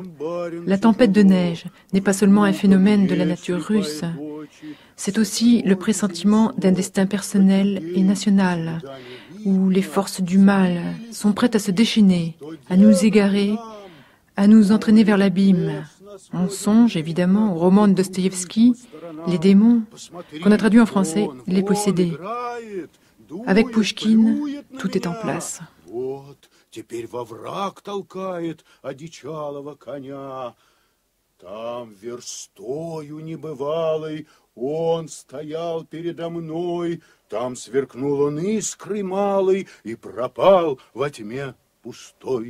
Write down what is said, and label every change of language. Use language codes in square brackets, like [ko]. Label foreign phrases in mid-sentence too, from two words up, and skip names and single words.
[fr] La tempête de neige n'est pas seulement un phénomène de la nature russe, c'est aussi le pressentiment d'un destin personnel et national, où les forces du mal sont prêtes à se déchaîner, à nous égarer, à nous entraîner vers l'abîme. On songe évidemment au roman de Dostoïevski, Les démons, qu'on a traduit en français, Les possédés. Avec Pouchkine, tout est en place. [ru] Теперь во враг толкает одичалого коня. Там верстою небывалой он стоял передо мной, там сверкнул он искрой малой и пропал во тьме пустой.